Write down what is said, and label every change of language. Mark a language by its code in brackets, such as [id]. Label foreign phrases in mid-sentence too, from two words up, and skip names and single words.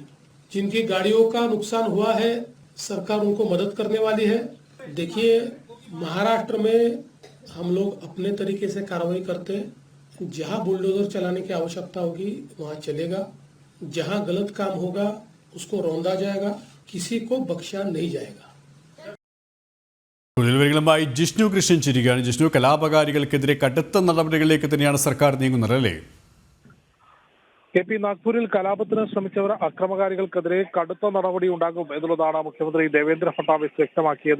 [hi] जिनकी गाड़ियों का नुकसान हुआ है सरकार उनको मदद करने वाली है. देखिए, महाराष्ट्र में हम लोग अपने तरीके से कार्रवाई करते हैं. जहां बुलडोजर चलाने की आवश्यकता होगी वहां चलेगा. जहां गलत काम होगा उसको रौंदा जाएगा. किसी को बख्शा नहीं जाएगा. [ml] തൊഴിൽവരികളുമായി ജിഷ്ണു കൃഷ്ണൻ ചിരിക്കുകയാണ്. ജിഷ്ണു, കലാപകാരികൾക്കെതിരെ കടുത്ത നടപടികളിലേക്ക് തന്നെയാണ് സർക്കാർ നീങ്ങുന്നത് അല്ലേ? KP നാഗ്പൂരിൽ കലാപത്തിന് ശ്രമിച്ചവർ അക്രമകാരികൾക്കെതിരെ കടുത്ത നടപടി ഉണ്ടാകും എന്നുള്ളതാണ് മുഖ്യമന്ത്രി ദേവേന്ദ്ര ഫട്നാവിസ് വ്യക്തമാക്കിയത്.